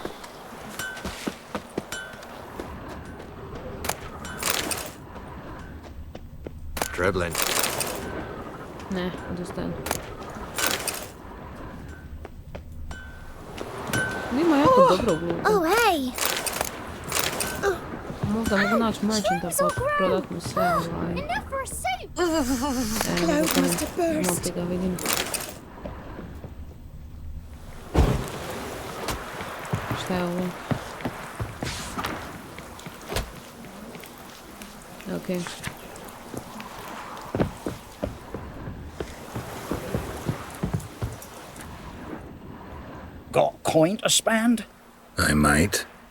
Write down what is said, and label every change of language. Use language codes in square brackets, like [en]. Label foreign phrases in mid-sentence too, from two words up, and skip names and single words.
[en] Dribbling. [hr] Ne, odustajem. Ima jako dobro gluta. [en] Oh, hey! [hr] Možda mogu naći merchanta pa prodat mu sve [en] Enough for a soup! Cloud must have burst. [hr] Moti ga vidim. Šta je ovo? Okej. [en] Got coin to spend? I might.